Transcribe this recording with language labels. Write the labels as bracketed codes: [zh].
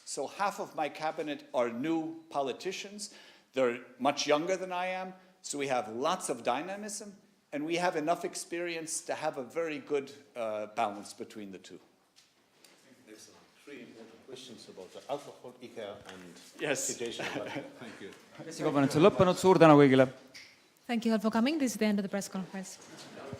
[en] So half of my cabinet are new politicians. They're much younger than I am, so we have lots of dynamism, and we have enough experience to have a very good balance between the two. Excellent. 3 important questions. questions about the alcohol, IKEA and Yes. situation of Latvia. Thank you. [et] pressikonverents on lõppenud, suur tänu kõigile! [en] Thank you all for coming. This is the end of the press conference.